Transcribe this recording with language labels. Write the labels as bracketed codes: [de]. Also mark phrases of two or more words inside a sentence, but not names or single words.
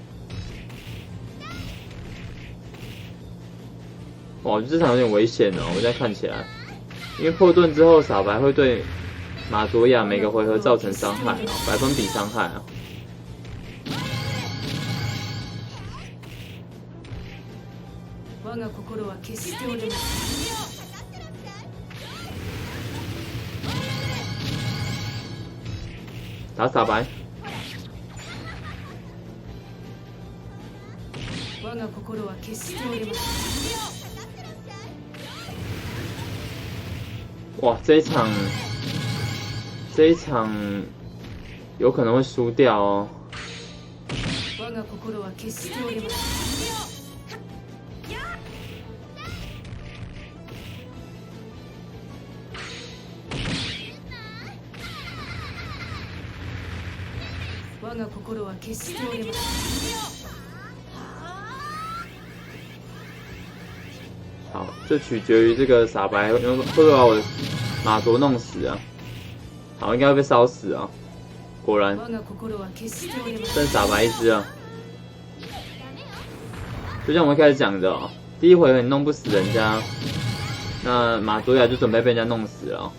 [zh] 哇，这场有点危险哦！我现在看起来，因为破盾之后，傻白会对马卓亚每个回合造成伤害哦，100%比伤害啊。 [ja] 我が心は決して折れません。 [zh] 打傻白。 [ja] 我が心は決して折れません。 [zh] 哇，这一場有可能会输掉哦。 [ja] 我が心は決して折れません。我が心は決して折れません。 [zh] 好，这取决于这个傻白会不会把我的马卓弄死啊？好，应该会被烧死啊！果然，剩傻白一只啊！就像我们一开始讲的哦，第一回合你弄不死人家，那马卓亚就准备被人家弄死了哦。